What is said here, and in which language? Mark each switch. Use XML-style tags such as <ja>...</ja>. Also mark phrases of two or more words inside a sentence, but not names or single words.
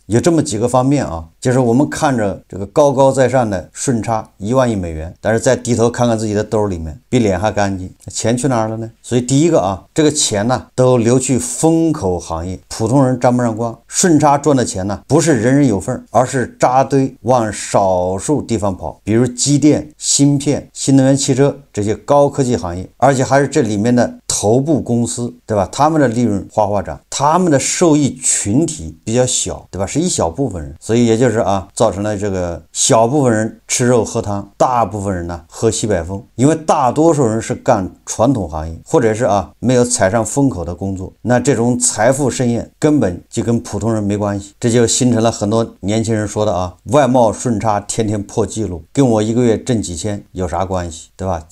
<zh>有這麼幾個方面啊，就是我們看着這個高高在上的順差1萬億美元，但是再低頭看看自己的兜裡面，比臉還乾淨，錢去哪兒了呢？所以第一個啊，這個錢呢都流去风口行業，普通人沾不上光。順差賺的錢呢，不是人人有份，而是扎堆往少數地方跑，比如機電、芯片、新能源汽車這些高科技行業，而且還是這裡面的頭部公司，对吧？他們的利潤哗哗漲，他們的受益群體比較小，对吧？是一小部分人，所以也就是啊，造成了這個小部分人吃肉喝湯，大部分人呢喝西北風。因為大多數人是幹傳統行業，或者是啊沒有踩上風口的工作，那這種財富盛宴根本就跟普通人沒關係。這就形成了很多年輕人說的啊，外貿順差天天破紀錄，跟我一個月掙幾千有啥關係，對吧？</zh>